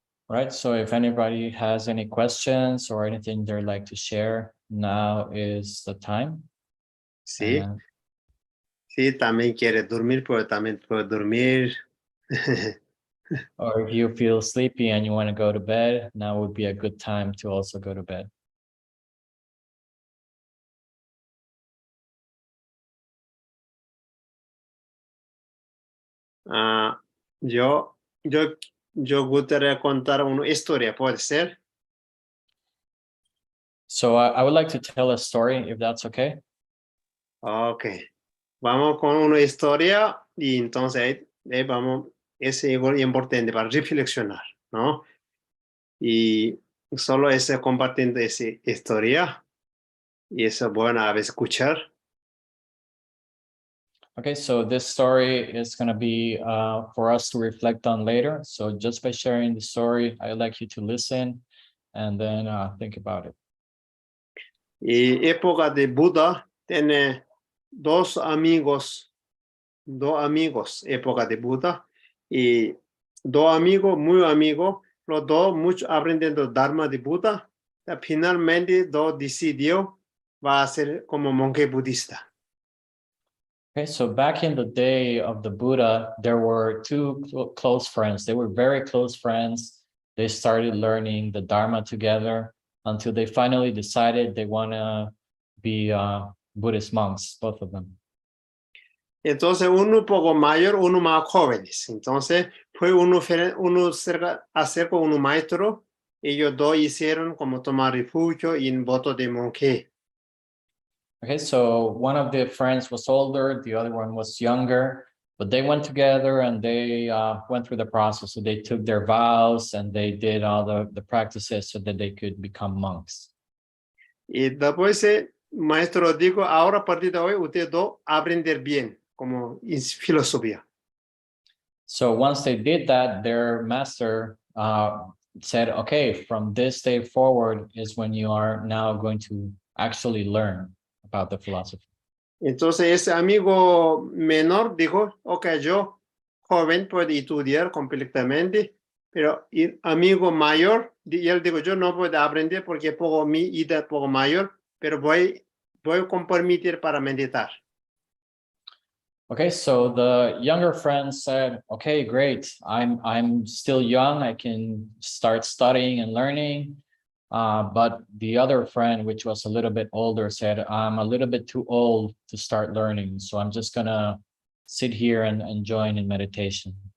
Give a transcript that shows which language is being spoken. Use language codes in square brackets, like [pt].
[en] Right, so if anybody has any questions or anything they'd like to share, now is the time. [es] Sí, [en] And [es] sí, también quiere dormir, pues también puede dormir. [en] or if you feel sleepy and you want to go to bed, now would be a good time to also go to bed. [es] Ah, yo gustaría contar una historia, ¿puede ser? [en] So I would like to tell a story, if that's okay. Ok. [es] Vamos con una historia y entonces vamos, es igual importante para reflexionar, ¿no? Y solo ese compartiendo esa historia y eso es bueno a veces escuchar. [en] Okay, so this story is going to be for us to reflect on later. So just by sharing the story, I'd like you to listen and then think about it. [es] Y época de Buda tiene dos amigos, época de Buda, y dos amigos, muy amigos, los dos mucho aprendiendo Dharma de Buda, finalmente decidió va a ser como monje budista. [en] Okay, so back in the day of the Buddha, there were two close friends. They were very close friends. They started learning the Dharma together until they finally decided they want to be Buddhist monks, both of them. [es] Entonces uno un poco mayor, uno más jóvenes. Entonces fue uno acerca uno maestro. Ellos dos hicieron como tomar refugio en voto de monje. [en] Okay, so one of the friends was older, the other one was younger, but they went together and they went through the process. So they took their vows and they did all the practices so that they could become monks. [es] Y después el maestro dijo, ahora a partir de hoy ustedes dos aprender bien, como en filosofía. [en] So once they did that, their master said, okay, from this day forward is when you are now going to actually learn about the philosophy. [es] Entonces ese amigo menor dijo, ok, yo joven puedo estudiar completamente, pero el amigo mayor, y él dijo, yo no puedo aprender porque poco mi edad poco mayor, pero voy a permitir para meditar. [en] Okay, so the younger friend said, okay, great. I'm still young. I can start studying and learning. But the other friend, which was a little bit older, said, I'm a little bit too old to start learning. So I'm just gonna sit here and join in meditation.